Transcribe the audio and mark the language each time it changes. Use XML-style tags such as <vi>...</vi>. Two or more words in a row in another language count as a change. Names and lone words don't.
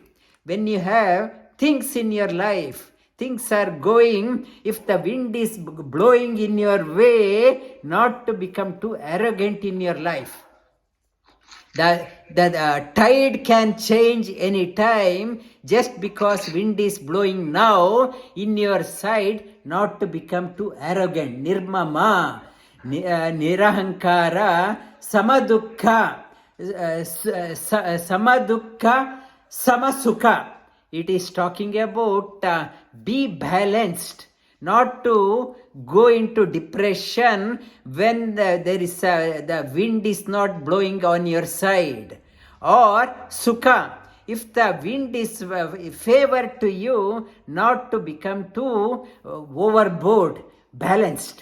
<en>When you have things in your life, things are going, if the wind is blowing in your way, not to become too arrogant in your life. The tide can change any time. Just because wind is blowing now in your side, not to become too arrogant.</en> <sa>Nirmama, nirahankarah, sama-duhkha, sama-duhkha, sama-sukha.</sa> <en>it is talking about be balanced, not to go into depression when the wind is not blowing on your side. Or sukha, if the wind is favor to you, not to become too overboard, balanced.</en>